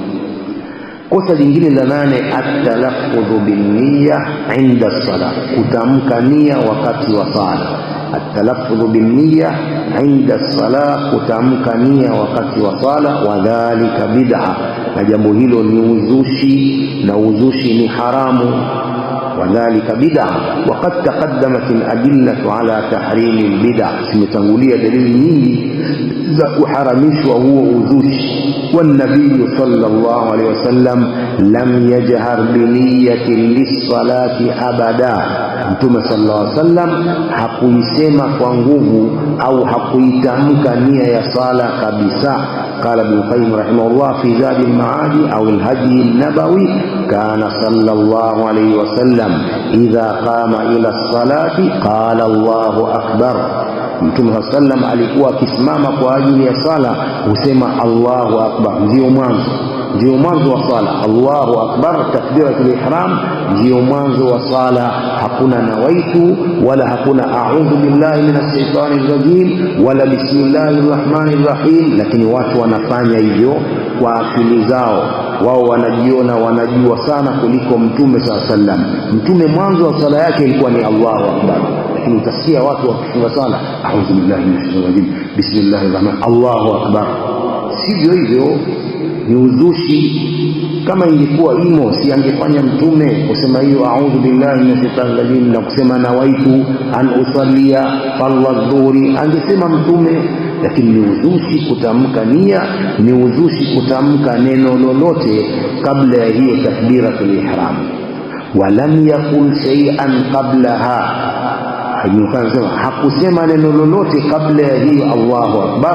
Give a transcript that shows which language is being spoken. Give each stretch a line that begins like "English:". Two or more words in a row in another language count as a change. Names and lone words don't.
Swahili: Kosa jingine la 8,
Arabic: التلفظ بالنية عند الصلاة,
Swahili: kutamka nia wakati wa sala.
Arabic: التلفظ بالنية عند الصلاة,
Swahili: kutamka nia wakati wa sala.
Arabic: وذلك بدعة,
Swahili: na jambo hilo ni uzushi, na uzushi ni haramu.
Arabic: وذلك بدعة وقد تقدمت الأدلة على تحريم البدع، سمتنغولية دليل
Swahili: nyingi za kuharamishwa huo uzushi.
Arabic: والنبي صلى الله عليه وسلم لم يجهر بنية للصلاة أبدا.
Swahili: Mtume
Arabic: صلى الله عليه وسلم
Swahili: hakuisema kwa nguvu au hakuitamka nia ya sala kabisa.
Arabic: قال ابن القيم رحمه الله في زاد المعاد أو الهدي النبوي: كان صلى الله عليه وسلم إذا قام إلى الصلاة قال الله أكبر.
Swahili: Mtume
Arabic: صلى الله عليه وسلم
Swahili: alikuwa akisimama kwa ajili ya sala husema
Arabic: الله أكبر,
Swahili: ndio mwanzo wa sala.
Arabic: الله أكبر تكبيرة الإحرام,
Swahili: ndio mwanzo wa sala.
Arabic: Hakuna nawaitu
Swahili: wala hakuna
Arabic: أعوذ بالله من الشيطان الرجيم wala بسم الله الرحمن الرحيم.
Swahili: Lakini watu wanafanya hivyo kwa akili zao, wao wanajiona wanajua sana kuliko Mtume
Arabic: صلى الله عليه وسلم.
Swahili: Mtume mwanzo wa sala yake ilikuwa ni
Arabic: الله أكبر,
Swahili: lakini utasikia watu wakifunga sala
Arabic: أعوذ بالله من الشيطان الرجيم بسم الله الرحمن الله أكبر.
Swahili: Sivyo hivyo, ni uzushi. Kama ingekuwa imo, si angefanya mtume kusema hiyo
Arabic: أعوذ بالله من الشيطان الرجيم
Swahili: na kusema
Arabic: نويت أن أصلي فرض الظهر,
Swahili: angesema mtume. Lakini ni uzushi kutamka nia, ni uzushi kutamka neno lolote kabla ya hiyo
Arabic: تكبيرة الإحرام. ولم يقل شيئا قبلها,
Swahili: hakusema neno lolote kabla ya hiyo
Arabic: الله أكبر.